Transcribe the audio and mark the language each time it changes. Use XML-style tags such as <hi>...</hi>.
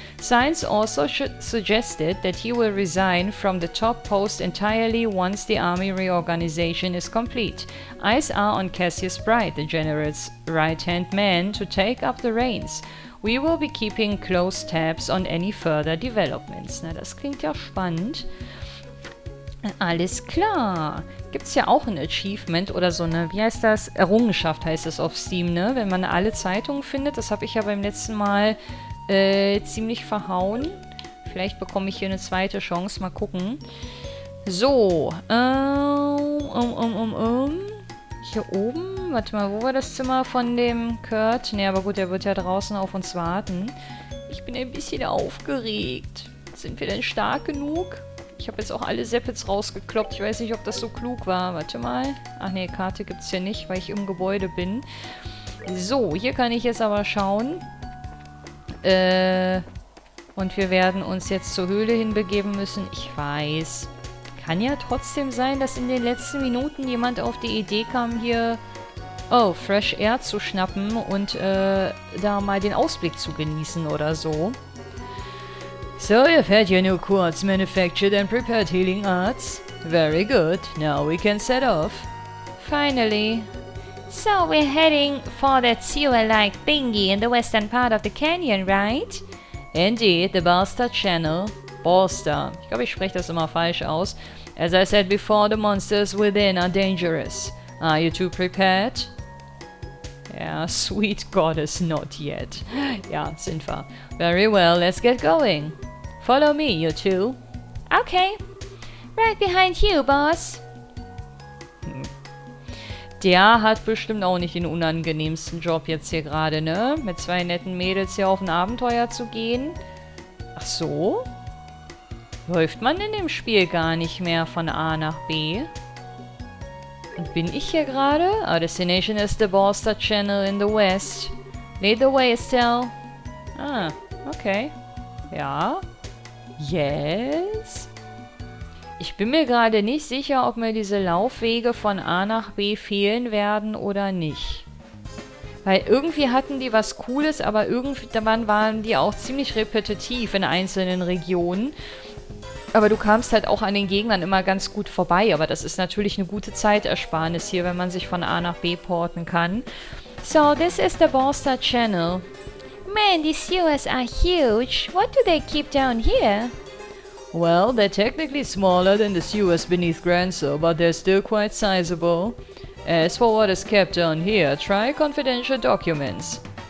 <en>Signs also suggested that he will resign from the top post entirely once the army reorganization is complete. Eyes are on Cassius Bright, the general's right-hand man, to take up the reins. We will be keeping close tabs on any further developments.</en> <de>Na, das klingt ja spannend. Alles klar. Gibt es ja auch ein Achievement oder so eine, wie heißt das? Errungenschaft heißt es auf Steam, ne? Wenn man alle Zeitungen findet. Das habe ich ja beim letzten Mal ziemlich verhauen. Vielleicht bekomme ich hier eine zweite Chance. Mal gucken. So. Hier oben. Warte mal, wo war das Zimmer von dem Kurt? Ne, aber gut, der wird ja draußen auf uns warten. Ich bin ein bisschen aufgeregt. Sind wir denn stark genug? Ich habe jetzt auch alle Seppets rausgekloppt. Ich weiß nicht, ob das so klug war. Warte mal. Ach ne, Karte gibt es hier nicht, weil ich im Gebäude bin. So, hier kann ich jetzt aber schauen. Und wir werden uns jetzt zur Höhle hinbegeben müssen. Ich weiß. Kann ja trotzdem sein, dass in den letzten Minuten jemand auf die Idee kam, hier</de> <en>Fresh Air</en> <de>zu schnappen und da mal den Ausblick zu genießen oder so.</de> <en>So, you've had your new quartz manufactured and prepared healing arts. Very good. Now we can set off. Finally. So we're heading for that sewer-like thingy in the western part of the canyon, right? Indeed, the Balster Channel. Balster.</en> <de>Ich glaube, ich spreche das immer falsch aus.</de> <en>As I said before, the monsters within are dangerous. Are you two prepared? Yeah, sweet goddess, not yet.</en> <de>Ja, sind wir.</de> <en>Very well, let's get going. Follow me, you two. Okay. Right behind you, boss.</en> <de>Der hat bestimmt auch nicht den unangenehmsten Job jetzt hier gerade, ne? Mit zwei netten Mädels hier auf ein Abenteuer zu gehen. Ach so? Läuft man in dem Spiel gar nicht mehr von A nach B? Und bin ich hier gerade?</de> <en>Our destination is the Balster Channel in the west. Lead the way, Estelle. Ah, okay. Ja. Yes.</en> <de>Ich bin mir gerade nicht sicher, ob mir diese Laufwege von A nach B fehlen werden oder nicht. Weil irgendwie hatten die was Cooles, aber irgendwann waren die auch ziemlich repetitiv in einzelnen Regionen. Aber du kamst halt auch an den Gegnern immer ganz gut vorbei. Aber das ist natürlich eine gute Zeitersparnis hier, wenn man sich von A nach B porten kann.</de> <en>So, this is the Balster Channel. Man, these sewers are huge. What do they keep down here? Well, they're technically smaller than the sewers beneath Granso, but they're still quite sizable. As for what is kept down here, try confidential documents.</en>